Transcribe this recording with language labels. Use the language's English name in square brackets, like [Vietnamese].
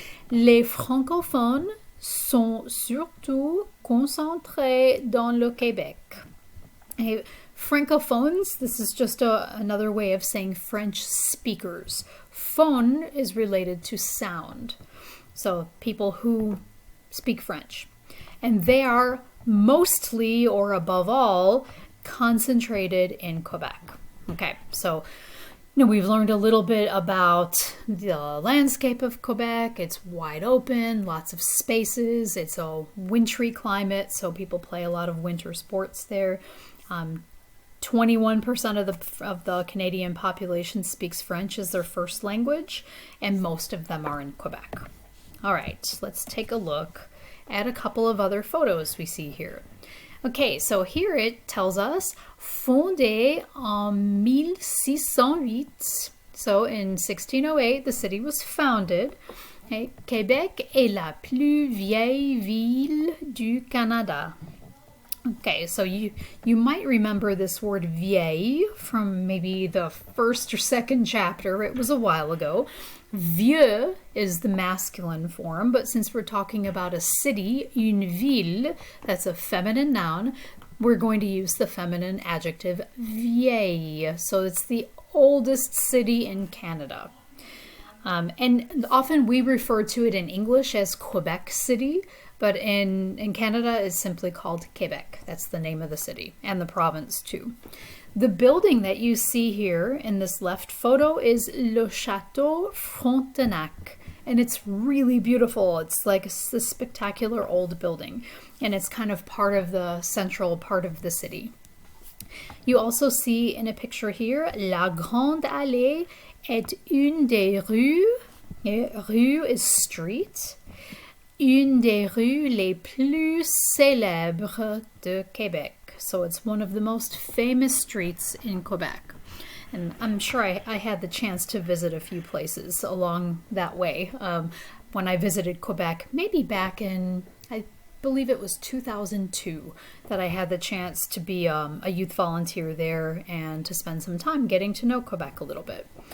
[French] Les francophones sont surtout concentrés dans le Québec. [English] Et francophones, this is just another way of saying French speakers. Phone is related to sound, so people who speak French. And they are mostly, or above all, concentrated in Quebec. Okay, so we've learned a little bit about the landscape of Quebec. It's wide open, lots of spaces. It's a wintry climate, so people play a lot of winter sports there. 21% of the Canadian population speaks French as their first language, and most of them are in Quebec. All right, let's take a look at a couple of other photos we see here. Okay, so here it tells us [French] fondé en 1608. [English] So in 1608, the city was founded. [French] Okay, Québec est la plus vieille ville du Canada. [English] Okay, so you might remember this word vieille from maybe the first or second chapter. It was a while ago. Vieux is the masculine form, but since we're talking about a city, [French] une ville, [English] that's a feminine noun, we're going to use the feminine adjective vieille. So it's the oldest city in Canada. And often we refer to it in English as Quebec City, but in Canada it's simply called Quebec. That's the name of the city, and the province too. The building that you see here in this left photo is Le Château Frontenac, and it's really beautiful. It's like a spectacular old building, and it's kind of part of the central part of the city. You also see in a picture here, [French] La Grande Allée est une des rues, [English] rue is street, [French] une des rues les plus célèbres de Québec. [English] So it's one of the most famous streets in Quebec. And I'm sure I had the chance to visit a few places along that way. When I visited Quebec, maybe back in, I believe it was 2002, that I had the chance to be a youth volunteer there and to spend some time getting to know Quebec a little bit.